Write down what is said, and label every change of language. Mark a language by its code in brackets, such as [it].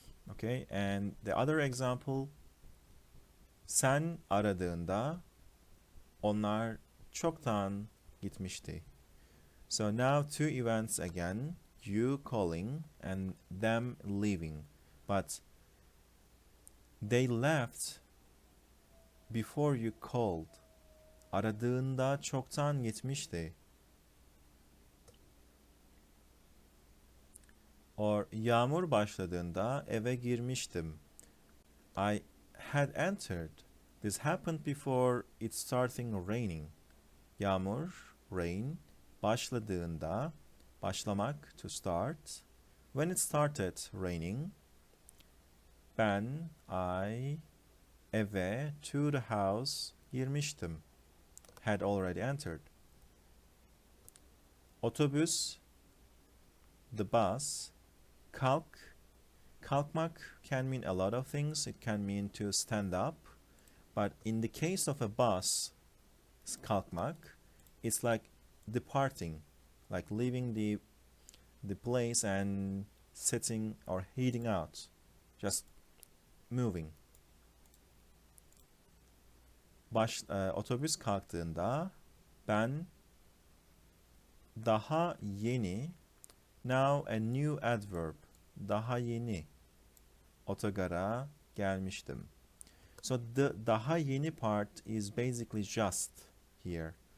[en] Okay, and the other example, [tr] sen aradığında onlar çoktan gitmişti. [en] So now two events again, you calling and them leaving. But they left before you called. [tr] Aradığında çoktan gitmişti. Or yağmur başladığında eve girmiştim. [en] I had entered. This happened before it starting raining. Yağmur, rain, başladığında, başlamak, to start. When it started raining, ben, I, eve, to the house, girmiştim. Had already entered. Otobüs, the bus, kalkmak can mean a lot of things. It can mean to stand up. But in the case of a bus, kalkmak, it's like departing, like leaving the place and sitting or heading out, just moving. [tr] Otobüs kalktığında ben daha yeni, [en] now a new adverb, [tr] daha yeni otogara gelmiştim. [en] So the daha yeni part is basically just here.